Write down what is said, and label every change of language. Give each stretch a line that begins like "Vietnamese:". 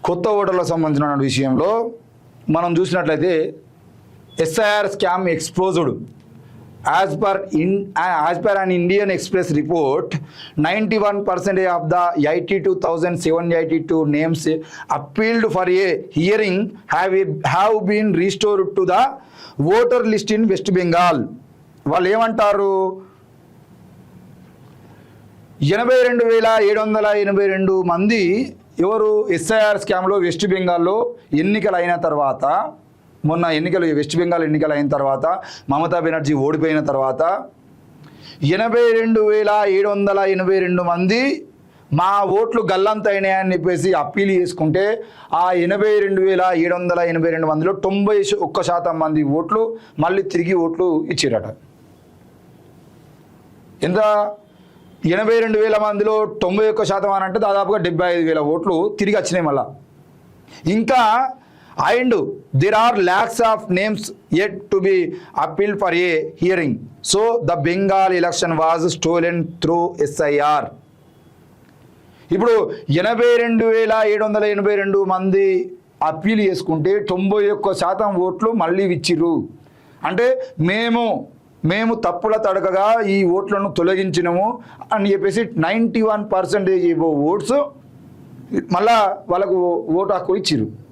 Telugu: కొత్త ఓటర్లకు సంబంధించిన విషయంలో మనం చూసినట్లయితే SIR scam exposed.
English: As per an Indian Express report, 91% of the 82,782 names appealed for a hearing have been restored to the voter list in West Bengal.
Telugu: వాళ్ళు ఏమంటారు, 82,782 మంది ఎవరు ఎస్ఐఆర్ స్కామ్లో వెస్ట్ బెంగాల్లో ఎన్నికలు అయిన తర్వాత, మొన్న వెస్ట్ బెంగాల్ ఎన్నికలు అయిన తర్వాత మమతా బెనర్జీ ఓడిపోయిన తర్వాత 82,782 మంది మా ఓట్లు గల్లంతైనాయని చెప్పేసి అప్పీల్ చేసుకుంటే ఆ 82,782 మందిలో 91% మంది ఓట్లు మళ్ళీ తిరిగి ఓట్లు ఇచ్చారట. ఎంత? 82,000 మందిలో 91% అని అంటే దాదాపుగా 75,000 ఓట్లు తిరిగి వచ్చినాయి మళ్ళా.
English: ఇంకా and there are lakhs of names yet to be appealed for a hearing, so the Bengal election was stolen through SIR.
Telugu: ఇప్పుడు 82,782 మంది అప్పీల్ చేసుకుంటే 91% ఓట్లు మళ్ళీ ఇచ్చిర్రు. అంటే మేము తప్పుల తడకగా ఈ ఓట్లను తొలగించినము అని చెప్పేసి 91% ఓట్స్ మళ్ళా వాళ్ళకు ఓటు హక్కు ఇచ్చిర్రు.